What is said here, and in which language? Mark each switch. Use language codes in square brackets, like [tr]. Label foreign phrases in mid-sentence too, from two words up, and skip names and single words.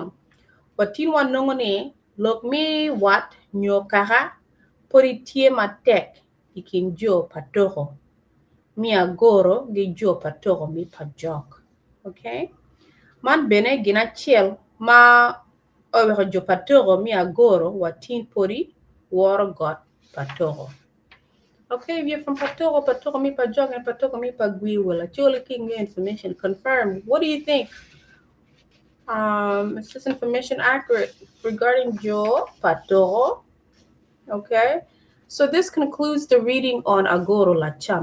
[ach] Watin wanungoni lok mi wat nyokara pori tie matek ikin jo patoro. Mi agoro gi jo patoro mi pajok. [en] Okay? [ach] Man bene gina chiel ma oweho jo patoro mi agoro watin pori woro got patoro. [en] Okay, if you're from Patoro mi pajok and Patoro mi pagwi will actually give me information. Confirm. What do you think? Is this information accurate regarding Jo Patoro? Okay. So this concludes the reading on Agoro Lacam.